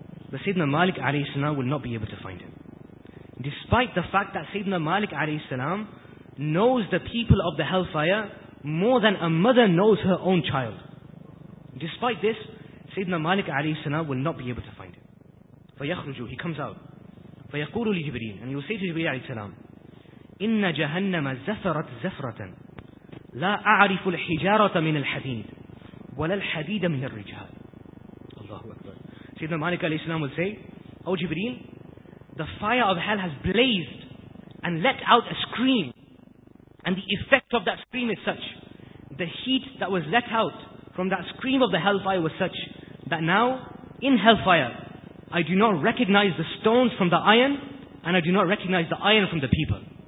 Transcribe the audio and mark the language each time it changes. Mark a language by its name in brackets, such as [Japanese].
[English] But Sayyidina Malik alayhi salam will not be able to find him. Despite the fact that Sayyidina Malik alayhi salam knows the people of the hellfire more than a mother knows her own child. Despite this, Sayyidina Malik alayhi salam will not be able to find him. فَيَخْرُجُ He comes out. [Arabic] فَيَقُولُ لِجِبْرِيلَ [English] And he will say to Jibreel alayhi salam, [Arabic] إِنَّ جَهَنَّمَ زَفَرَتْ زَفْرَةً لَا أَعْرِفُ الْحِجَارَةَ مِنَ الْحَدِيدِ وَلَا الْحَدِيدَ مِنَ الرِّجَالِ Allahu Akbar. [English] Sayyidina Malik alayhi salam will say, O Jibreel, the fire of hell has blazed and let out a scream. And the effect of that scream is such, the heat that was let out from that scream of the hellfire was such, that now, in hellfire, I do not recognize the stones from the iron, and I do not recognize the iron from the people.